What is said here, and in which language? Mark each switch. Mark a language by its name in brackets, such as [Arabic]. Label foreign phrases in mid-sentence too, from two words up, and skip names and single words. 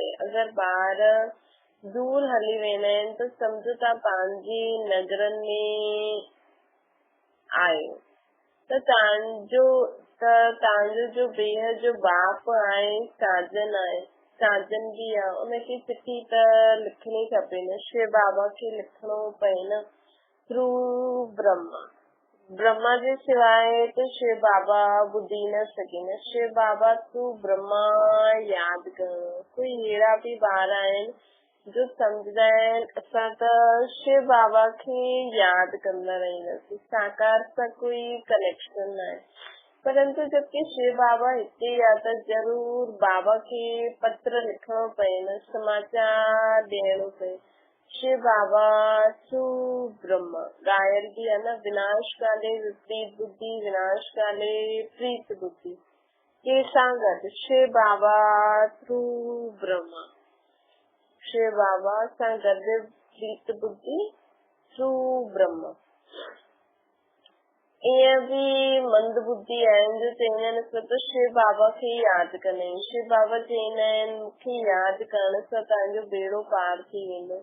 [Sindhi] अगरि ॿार दूर हली वेंदा आहिनि त सम्झो था पंहिंजे नगरनि में आयो त तव्हांजो जो बेहद जो बाप आहे, साजन आहे, साजन बि आहे, उनखे चिठी त लिखणी खपे न, शिव बाबा खे लिखणो पए न, थ्रू ब्रह्मा जे सिवाय तो शिव बाबा ॿुधी न सघे न। शिव बाबा तू ब्रह्मा यादि करणो। कोई अहिड़ा बि ॿार आहिनि जो सम्झदा आहिनि असां त शिव बाबा खे यादि कंदा रहंदासीं, साकार सां कोई कनेक्शन न आहे। परंतु जबकि शिव बाबा हिते आहे त ज़रूर बाबा खे पत्र लिखणो पए न, समाचार ॾियणो पए। शिव बाबा सु ब्रह्म ॻायल बि आहे न, [Sanskrit] विनाश काले विपरीत बुद्धि, विनाश काले प्रीत बुद्धि। [Sindhi] कंहिंसां गॾु शिव बाबा थ्रू ब्रह्मा, शिव बाबा सां गॾु प्रीत बुद्धि थ्रू ब्रह्मा। ईअं बि मंद बुद्धि आहिनि जो चवंदा आहिनि असां त शिव बाबा खे यादि कंदा आहियूं। शिव बाबा चवंदा आहिनि मूंखे यादि करण सां तव्हांजो बेड़ो पार थी वेंदो।